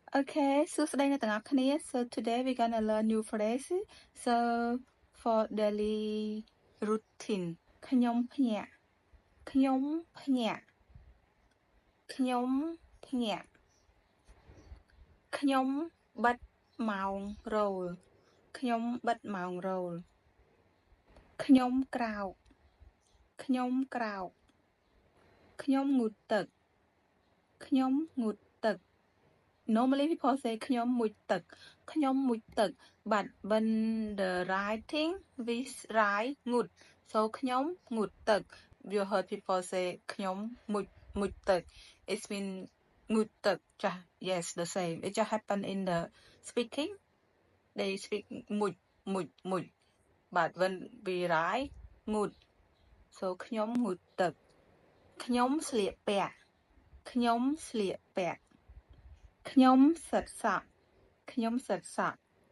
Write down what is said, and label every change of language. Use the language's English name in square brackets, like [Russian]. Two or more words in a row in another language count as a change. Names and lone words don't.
[English] Okay, so today so today we're gonna learn new phrase. So for daily routine [Khmer] ខ្ញុំភ្ញាក់ខ្ញុំភ្ញាក់ខ្ញុំភ្ញាក់ខ្ញុំបិទម៉ោងរោលខ្ញុំបិទម៉ោងរោលខ្ញុំ ក្រោកខ្ញុំក្រោកខ្ញុំងូតទឹកខ្ញុំងូតទឹក [English] Normally people say [Khmer] ខ្ញុំមុជទឹកខ្ញុំ [English] មុជទឹក but when the writing we write ងូត so [Khmer] ខ្ញុំងូត ទឹក [English] you heard people say [Khmer] ខ្ញុំមុជទឹក [English] it mean [Khmer] ងូតទឹកចាស់ [English] yes the same it just happen in the speaking they speak [Khmer] មុជ [English] but when we write [Khmer] ងូត so ខ្ញុំងូតទឹកខ្ញុំស្លៀកពាក់ខ្ញុំស្លៀកពាក់ខ្ញុំសិតសក់ខ្ញុំសិតសក់